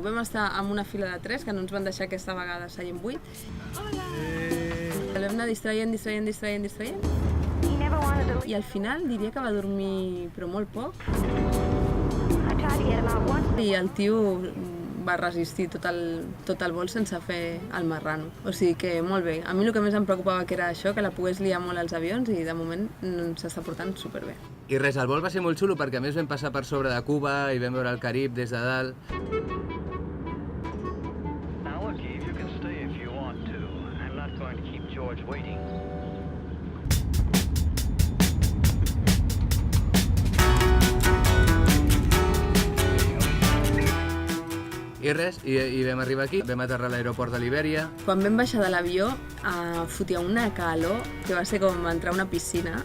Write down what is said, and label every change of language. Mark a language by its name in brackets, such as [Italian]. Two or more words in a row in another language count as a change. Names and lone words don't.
[Catalan] Vam estar en una fila de 3, que no ens van deixar aquesta vegada seient 8. Vam anar distraient. [English] He never wanted to leave. [Catalan] I al final diria que va dormir, però molt poc. [English] I tried to get him out once. [Catalan] I el tio va resistir tot el vol sense fer el marrano. O sigui que molt bé. A mi el que més em preocupava que era això, que la pogués liar molt als avions, i de moment s'està portant superbé. I res, el vol va ser molt xulo perquè a més vam passar per sobre de Cuba i vam veure el Carib des de dalt. [English] Now look, Eve, you can stay if you want to. I'm not going to keep George waiting. [Catalan] I res, i vam arribar aquí, vam aterrar a l'aeroport de Libèria. Quan vam baixar de l'avió, fotia una calor que va ser com entrar a una piscina.